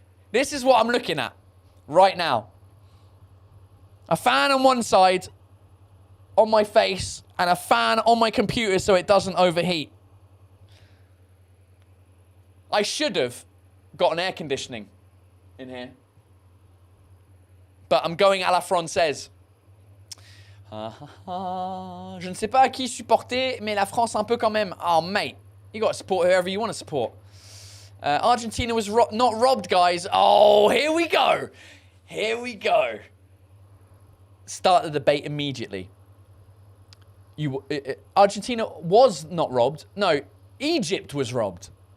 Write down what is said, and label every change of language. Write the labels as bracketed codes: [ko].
[en] This is what I'm looking at right now. A fan on one side on my face and a fan on my computer so it doesn't overheat. I should have got an air conditioning in here. But I'm going [fr] à la française. Je ne sais pas à qui supporter, mais la France un peu quand même. [en] Oh, mate. You got to support whoever you want to support. Argentina was not robbed, guys. Oh, here we go. Here we go. Start the debate immediately. Argentina was not robbed. No, Egypt was robbed.